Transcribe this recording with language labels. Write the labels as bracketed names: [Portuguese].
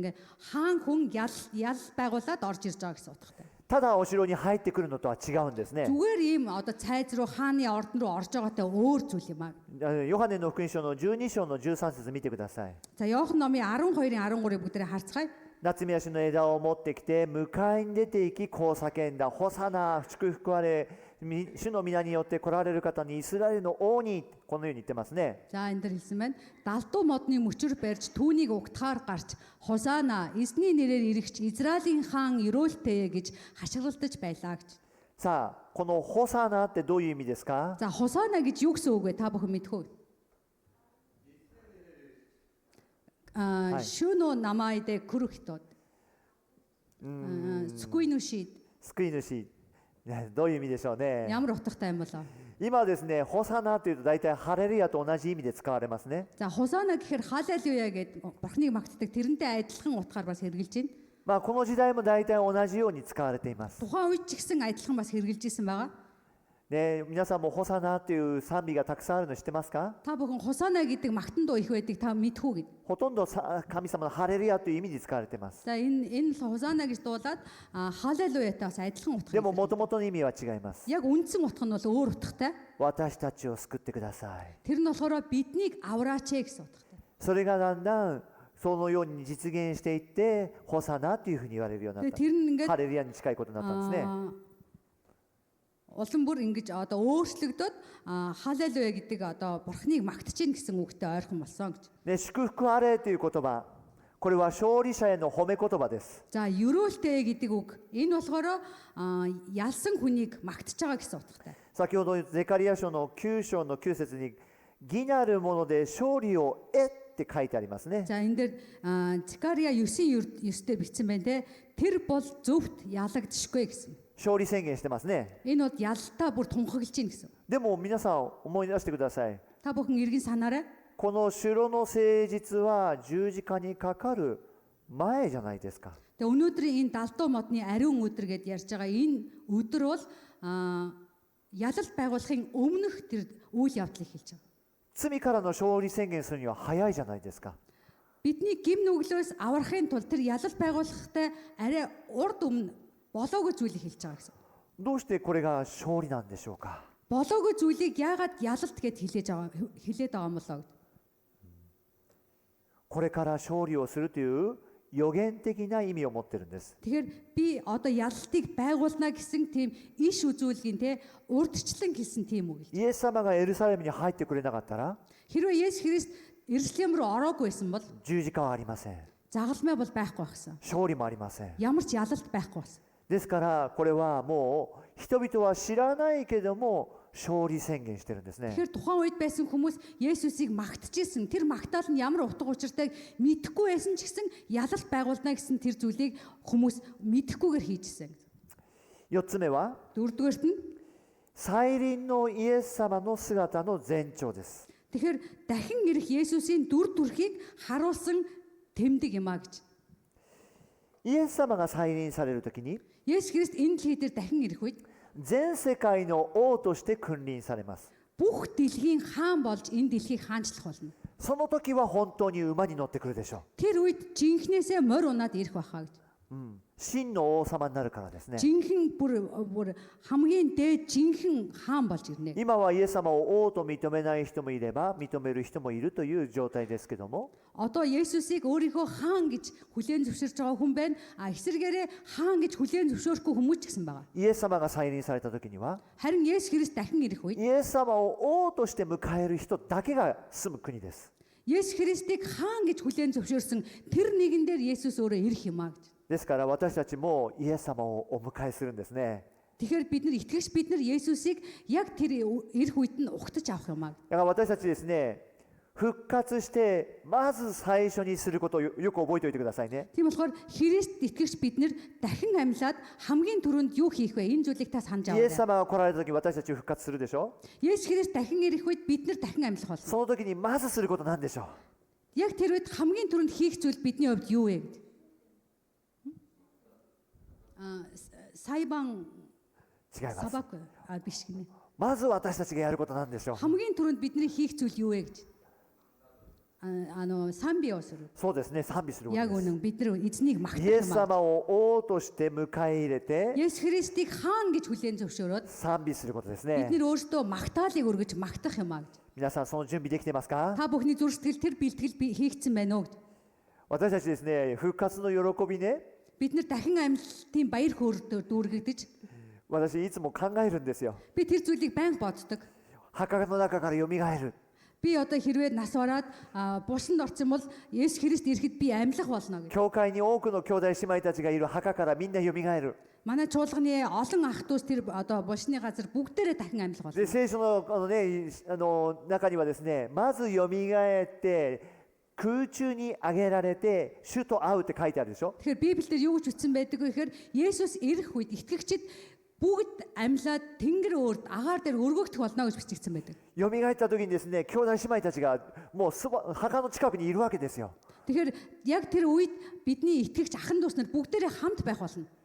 [Mongolian] Ингээ хаан хүн ял байгуулад орж ирж байгаа гэсэн утгатай. [Japanese] ただお城に入ってくるのとは違うんですね。 [Mongolian] Зүгээр ийм одоо цайз руу хааны ордон руу орж байгаатай өөр зүйл юм аа. [Japanese] ヨハネの福音書の12章の13節見てください。 [Mongolian] За Иохан номын 12-ын 13-ыг бүгдээрээ харцгаая. [Japanese] 夏目足の枝を持ってきて迎えに出て行きこう叫んだ。ホサナ、祝福あれ、主の皆によって来られる方にイスラエルの王に、このように言ってますね。 [Mongolian] За энэ дэр хэлсэн байна. Далдуу модны мөчөр барьж түүнийг угтахаар гарч Хосана эзний нэрээр ирэгч Израилийн хаан өрөөлтэй гэж хашгиралдаж байлаа гэж. [Japanese] さあ、このホサナってどういう意味ですか？ [Mongolian] За Хосана гэж юу гэсэн үг вэ? Та бүхэн мэдэх үү? Шүнө намайд күрх хтод. Скуйнушид. [Japanese] 救い主。ね、どういう意味でしょうね。 [Mongolian] Ямар утгатай юм болоо. [Japanese] 今ですね、ホサナというと大体ハレルヤと同じ意味で使われますね。 [Mongolian] За хосана гэхээр халелуя гэдэг бурхныг магтдаг тэрнтэй адилхан утгаар бас хэрэгжилж байна. [Japanese] まあこの時代も大体同じように使われています。 [Mongolian] Тухайн үед ч гэсэн адилхан бас хэрэгжилж исэн байгаа. [Japanese] ね、皆さんもホサナという賛美がたくさんあるの知ってますか？ [Mongolian] Та бүхэн хосана гэдэг магтан дуу их байдаг та мэдхүү гэд. [Japanese] ほとんど神様のハレルヤという意味で使われています。 [Mongolian] За энэ хосана гэж дуулаад халелуятай бас адилхан утга. [Japanese] でも元々の意味は違います。 [Mongolian] Яг үндсэн утга нь бол өөр утгатай. [Japanese] 私たちを救ってください。 [Mongolian] Тэр нь болохоор биднийг авраач гэсэн утгатай. [Japanese] それがだんだんそのように実現していってホサナというふうに言われるようになった。 [Mongolian] Тэр нь ингээд [Japanese] ハレルヤに近いことになったんですね。 [Mongolian] улам бүр ингэж одоо өөрчлөгдөд халелуя гэдэг одоо бурхныг магтаж гин гэсэн үгтэй ойрхон болсон гэж. [Japanese] ね、祝福あれという言葉、これは勝利者への褒め言葉です。 [Mongolian] За ерөөлтэй гэдэг үг энэ болохоор ялсан хүнийг магтаж байгаа гэсэн утгатай. [Japanese] 先ほどゼカリヤ書の9章の9節に義なるもので勝利を得って書いてありますね。 [Mongolian] За энэ дээр Закария 9:9-д бичсэн байна те. Тэр бол зөвхт ялагдшгүй гэсэн. [Japanese] 勝利宣言してますね。 [Mongolian] Энэ бол ялтаа бүр тунхаглаж гин гэсэн. [Japanese] でも皆さん思い出してください。 [Mongolian] Та бүхэн эргэн санаарай. [Japanese] この城の誠実は十字架にかかる前じゃないですか。 [Mongolian] Тэгээ өнөөдрийн энэ далдуу модны ариун өдөр гэдээ ярьж байгаа энэ өдөр бол ялалт байгуулахын өмнөх тэр үйл явдлыг хэлж байгаа. [Japanese] 罪からの勝利宣言するには早いじゃないですか。 [Mongolian] Бидний гим нүглөөс аврахын тулд тэр ялалт байгуулахтай арай урд өмнө болоогүй зүйлийг хэлж байгаа гэсэн. [Japanese] どうしてこれが勝利なんでしょうか。 [Mongolian] Болоогүй зүйлийг яагаад ялалт гэд хэлээд байгаа юм болоо гэд. [Japanese] これから勝利をするという予言的な意味を持ってるんです。 [Mongolian] Тэгэхээр би одоо ялалтыг байгуулна гэсэн тийм иш үзүүлгийн те урдчлан хэлсэн тийм үг. [Japanese] イエス様がエルサレムに入ってくれなかったら [Mongolian] Хэрвээ Есүс Христ Иерусалим руу ороогүй байсан бол [Japanese] 十字架はありません。 [Mongolian] загалмай бол байхгүй байсан. [Japanese] 勝利もありません。 [Mongolian] Ямар ч ялалт байхгүй байсан. [Japanese] ですからこれはもう人々は知らないけども勝利宣言してるんですね。 [Mongolian] Тэгэхээр тухайн үед байсан хүмүүс Есүсийг магтажсэн. Тэр магтаал нь ямар утга учиртайг мэдэхгүй байсан ч гэсэн ялалт байгуулна гэсэн тэр зүйлийг хүмүүс мэдэхгүйгээр хийжсэн. [Japanese] 4つ目は [Mongolian] Дөрөвдүгээрт нь [Japanese] 再臨のイエス様の姿の前兆です。 [Mongolian] тэгэхээр дахин ирэх Есүсийн дүр төрхийг харуулсан тэмдэг юм а гэж. [Japanese] イエス様が再臨されるときに [Mongolian] Есүс Христ энэ дэлхий дээр дахин ирэх үед [Japanese] 全世界の王として君臨されます。 [Mongolian] бүх дэлхийн хаан болж энэ дэлхийг хаанчлах болно. [Japanese] その時は本当に馬に乗ってくるでしょ [Mongolian] Тэр үед жинхнээсээ морь унаад ирэх байхаа гэж. [Japanese] う。真の王様になるからですね。 [Mongolian] Жинхэнэ бүр хамгийн дээд жинхэнэ хаан болж ирнэ. [Japanese] 今はイエス様を王と認めない人もいれば認める人もいるという状態ですけども、 [Mongolian] Одоо Есүсийг өөрийнхөө хаан гэж хүлээн зөвшөөрч байгаа хүн байна. Эсвэргээрээ хаан гэж хүлээн зөвшөөрөхгүй хүмүүс ч гэсэн байгаа. [Japanese] イエス様が再臨された時には [Mongolian] Харин Есүс Христ дахин ирэх үед [Japanese] イエス様を王として迎える人だけが住む国です。 [Mongolian] Есүс Христийг хаан гэж хүлээн зөвшөөрсөн тэр нэгэн дээр Есүс өөрөө ирэх юм а гэж. [Japanese] ですから私たちもイエス様をお迎えするんですね。 [Mongolian] Тэгэхээр бид нар итгэгч бид нар Есүсийг яг тэр ирэх үед нь ухтаж авах юм а. [Japanese] だから私たちですね、復活してまず最初にすることをよく覚えておいてくださいね。 [Mongolian] Тийм болохоор Христ итгэгч бид нар дахин амьлаад хамгийн түрүүнд юу хийх вэ? Энэ зүйлийг та санаж [Japanese] イエス [Mongolian] аваарай. [Japanese] 様が来られた時私たち復活するでしょ。 [Mongolian] Есүс Христ дахин ирэх үед бид нар дахин амьлах болно. [Japanese] その時にまずすることなんでしょう。 [Mongolian] Яг тэр үед хамгийн түрүүнд хийх зүйл бидний хувьд юу вэ гэдэг. Сайбан [Japanese] 違います。 [Mongolian] сабак биш гинэ. [Japanese] まず私たちがやることなんでしょう。 [Mongolian] Хамгийн түрүүнд бидний хийх зүйл юу вэ гэж. [Japanese] Самбиをする. そうですね、賛美すること [Mongolian] Яг [Japanese] です [Mongolian] үнэн бид нар эзнийг магтах [Japanese] エス [Mongolian] юм аа. [Japanese] 様を王として迎え入れて [Mongolian] Есүс Христийг хаан гэж хүлээн зөвшөөрөөд [Japanese] 賛美することです [Mongolian] бид нар өөрсдөө магтаалыг өргөж магтах юм аа гэж. [Japanese] 皆さんその準備できてますか？ [Mongolian] Та бүхний зүрх сэтгэл тэр бэлтгэл хийгдсэн байна уу гэж. [Japanese] 私たちですね、復活の喜びね、 [Mongolian] Бид нар дахин амьлалтын баяр хөөртэй дүүргэгдэж [Japanese] 私いつも考えるんですよ。 [Mongolian] би тэр зүйлийг байнга боддог. [Japanese] 墓の中から蘇る。 [Mongolian] Би одоо хэрвээ нас бараад бусанд орсон бол Есүс Христ ирэхэд би амьлах болно гэж. [Japanese] 教会に多くの兄弟姉妹たちがいる墓からみんな蘇る。 [Mongolian] Манай чуулганы олон ах дүүс тэр одоо бошны газар бүгдээрээ дахин амьлах [Japanese] で、 [Mongolian] болно. [Japanese] 聖書の中にはですね、まず蘇って空中に上げられて主と会うって書いてあるでしょ。 [Mongolian] Тэгэхээр Библиэлд юу гэж үтсэн байдаг вэ гэхээр Есүс ирэх үед итгэгчид бүгд амьлаад тэнгэр өөрт агаар дээр өргөгдөх болно гэж бичигдсэн байдаг. [Japanese] 蘇った時にですね、兄弟姉妹たちがもう墓の近くにいるわけですよ。 [Mongolian] Тэгэхээр яг тэр үед бидний итгэгч ахын дүүс нар бүгдээрээ хамт байх болно.